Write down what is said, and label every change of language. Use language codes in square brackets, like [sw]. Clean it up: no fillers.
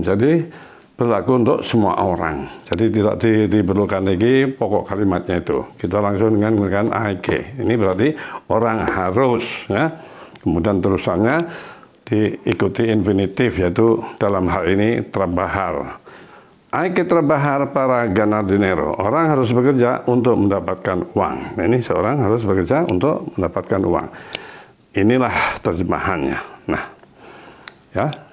[id] Jadi berlaku untuk semua orang. Jadi tidak diperlukan lagi pokok kalimatnya itu. Kita langsung dengan menggunakan AIG. Ini berarti orang harus, ya. Kemudian terusannya diikuti infinitif, yaitu dalam hal ini trabajar. [es] Hay que trabajar para ganar dinero. [id] Orang harus bekerja untuk mendapatkan uang. Nah, ini seorang harus bekerja untuk mendapatkan uang. Inilah terjemahannya. Nah, ya.